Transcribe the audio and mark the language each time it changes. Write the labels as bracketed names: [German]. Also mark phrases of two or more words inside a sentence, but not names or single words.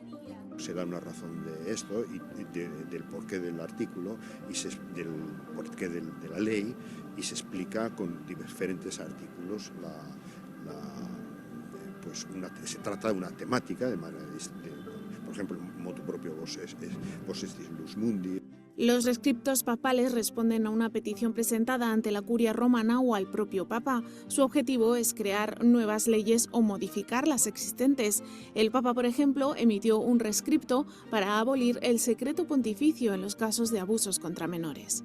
[Spanish] Se da una razón de esto y del porqué del artículo y del porqué de la ley y se explica con diferentes artículos. Se trata de una temática, por ejemplo, el [Latin] motu propio vos estis lux mundi. [Spanish] Los rescriptos papales responden a una petición presentada ante la curia romana o al propio Papa. Su objetivo es crear nuevas leyes o modificar las existentes. El Papa, por ejemplo, emitió un rescripto para abolir el secreto pontificio en los casos de abusos contra menores.